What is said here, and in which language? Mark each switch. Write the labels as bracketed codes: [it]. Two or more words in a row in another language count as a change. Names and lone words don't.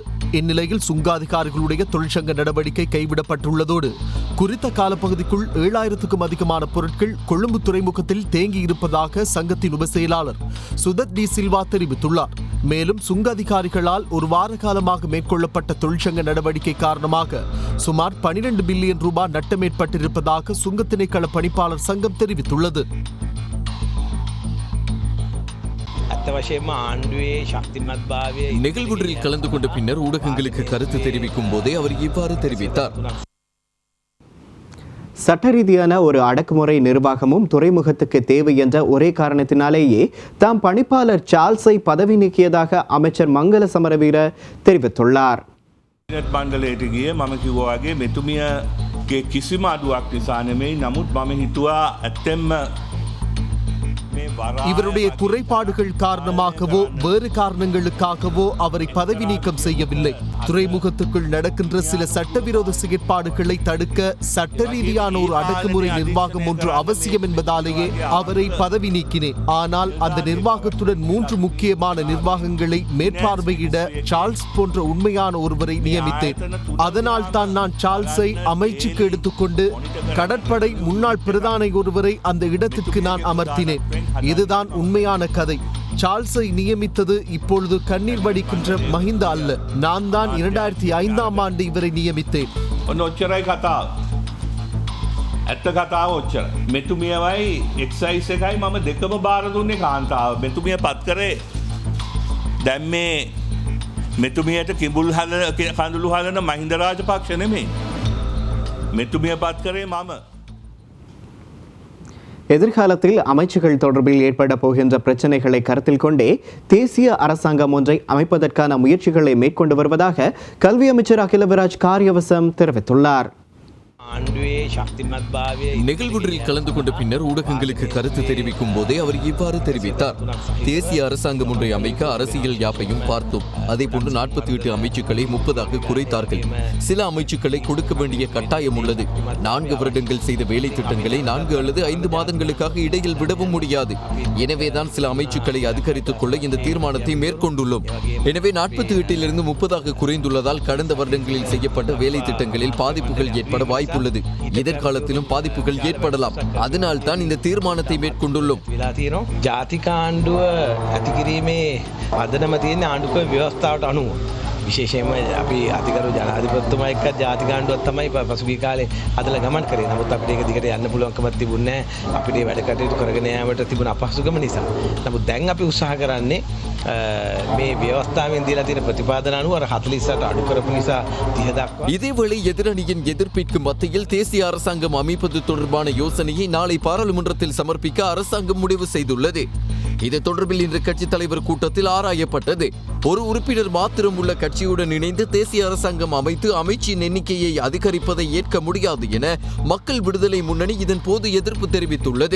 [ta] இந்நிலையில் சுங்க அதிகாரிகளுடைய தொழிற்சங்க நடவடிக்கை கைவிடப்பட்டுள்ளதோடு குறித்த காலப்பகுதிக்குள் 7000க்கும் அதிகமான பொருட்கள் கொழும்பு துறைமுகத்தில் தேங்கியிருப்பதாக சங்கத்தின் உப செயலாளர் சுதத் டி சில்வா தெரிவித்துள்ளார். மேலும் சுங்க அதிகாரிகளால் ஒரு வார காலமாக மேற்கொள்ளப்பட்ட தொழிற்சங்க நடவடிக்கை காரணமாக சுமார் 12 பில்லியன் ரூபாய் நட்டம் ஏற்பட்டிருப்பதாக சுங்க திணைக்கள பணிப்பாளர் சங்கம் தெரிவித்துள்ளது. [si] ඇත්ත වශයෙන්ම ආණ්ඩුවේ ශක්තිමත්භාවය [ta] நிகழ்வொன்றில் கலந்து கொண்ட பின்னர் ஊடகங்களுக்கு கருத்து தெரிவிக்கும் போதே அவர் இவ்வாறு தெரிவித்தார். சட்ட ரீதியான ஒரு அடக்குமுறை நிர்வாகமும் துறைமுகத்துக்கு தேவை என்ற ஒரே காரணத்தினாலேயே தாம் பணிப்பாளர் சார்ல்ஸை பதவி நீக்கியதாக அமைச்சர் மங்கள சமரவீர தெரிவித்துள்ளார். [si] මණ්ඩලයට ගිය මම කිව්වා වගේ මෙතුමියගේ කිසිම අඩුවක් නිසා නෙමෙයි. නමුත් මම හිතුවා ඇත්තෙන්ම [ta] இவருடைய குறைபாடுகள் காரணமாகவோ வேறு காரணங்களுக்காகவோ அவரை பதவி நீக்கம் செய்யவில்லை. துறைமுகத்துக்குள் நடக்கின்ற சில சட்டவிரோத செயற்பாடுகளை தடுக்க சட்ட ரீதியான ஒரு அடக்குமுறை நிர்வாகம் ஒன்று அவசியம் என்பதாலேயே அவரை பதவி நீக்கினேன். ஆனால் அந்த நிர்வாகத்துடன் 3 முக்கியமான நிர்வாகங்களை மேற்பார்வையிட சார்ல்ஸ் போன்ற உண்மையான ஒருவரை நியமித்தேன். அதனால் தான் நான் சார்ல்ஸை அமைச்சுக்கு எடுத்துக்கொண்டு கடற்படை முன்னாள் பிரதானி ஒருவரை அந்த இடத்திற்கு நான் அமர்த்தினேன். இதுதான் உண்மையான கதை. சார்ல்ஸை நியமித்தது இப்பொழுது கண்ணீர் வடிக்கின்ற மஹிந்த அல்ல. நான் தான் 2005ஆம் ஆண்டு இவரை நியமித்தேன். [si] ඔච්චරයි කතාව. ඇත්ත කතාව ඔච්චර. මෙතුමියවයි එක්සයිස් එකයි මම දෙකම බාර දුන්නේ කාන්තාව. මෙතුමිය පත් කරේ දැන් මේ මෙතුමියට කිඹුල් කඳුළු හලන මහින්ද රාජපක්ෂ නෙමෙයි. මෙතුමිය පත් කරේ මම. [ta] எதிர்காலத்தில் அமைச்சுகள் தொடர்பில் ஏற்பட போகின்ற பிரச்சினைகளை கருத்தில் கொண்டே தேசிய அரசாங்கம் ஒன்றை அமைப்பதற்கான முயற்சிகளை மேற்கொண்டு வருவதாக கல்வி அமைச்சர் அகிலவிராஜ் காரியவசம் தெரிவித்துள்ளார். [si] ආණ්ඩුවේ ශක්තිමත්භාවය [ta] நிகழ்வொன்றில் கலந்து கொண்ட பின்னர் ஊடகங்களுக்கு கருத்து தெரிவிக்கும் போதே அவர் இவ்வாறு தெரிவித்தார். தேசிய அரசாங்கம் ஒன்றை அமைக்க அரசியல் யாப்பையும் பார்த்தோம். அதேபோன்று 48 அமைச்சுக்களை 30ஆக குறைத்தார்கள். சில அமைச்சுக்களை கொடுக்க வேண்டிய கட்டாயம் உள்ளது. 4 வருடங்கள் செய்த வேலை திட்டங்களை 4 அல்லது 5 மாதங்களுக்காக இடையில் விடவும் முடியாது. எனவேதான் சில அமைச்சுக்களை அதிகரித்துக் கொள்ள இந்த தீர்மானத்தை மேற்கொண்டுள்ளோம். எனவே 48 30ஆக குறைந்துள்ளதால் கடந்த வருடங்களில் செய்யப்பட்ட வேலை திட்டங்களில் பாதிப்புகள் ஏற்பட வாய்ப்பு உள்ளது. எதிர்காலத்திலும் பாதிப்புகள் ஏற்படலாம். அதனால் தான் இந்த தீர்மானத்தை மேற்கொண்டுள்ளோம். [si] ජාතික ආණ්ඩුව ඇති කිරීමේ අදනම තියෙන ආණ්ඩුක ව්‍යවස්ථාවට අනුව විශේෂයෙන්ම අපි අධිකරු ජනාධිපතිතුමා එක්ක ජාතික ආණ්ඩුවක් තමයි පසුගිය කාලේ හදලා ගමන් කරේ. නමුත් අපිට ඒක දිගට යන්න පුළුවන්කමක් තිබුණේ නැහැ. අපිට මේ වැඩ කටයුතු කරගෙන යාමට තිබුණ අපහසුකම නිසා. නමුත් දැන් අපි උත්සාහ කරන්නේ මේ ව්‍යවස්ථාවෙන් දීලා තියෙන ප්‍රතිපාදන අනුව අර 48ට අඩු කරපු නිසා 30 දක්වා. [ta] இதேவேளை எதிரணியின் எதிர்ப்பிற்கு மத்தியில் தேசிய அரசாங்கம் அமைப்பது தொடர்பான யோசனையை நாளை பாராளுமன்றத்தில் சமர்ப்பிக்க அரசாங்கம் முடிவு செய்துள்ளது. இது தொடர்பில் இன்று கட்சித் தலைவர் கூட்டத்தில் ஆராயப்பட்டது. ஒரு உறுப்பினர் மாத்திரம் உள்ள கட்சியுடன் இணைந்து தேசிய அரசாங்கம் அமைத்து அமைச்சின் எண்ணிக்கையை அதிகரிப்பதை ஏற்க முடியாது என மக்கள் விடுதலை முன்னணி இதன் போது எதிர்ப்பு தெரிவித்துள்ளது.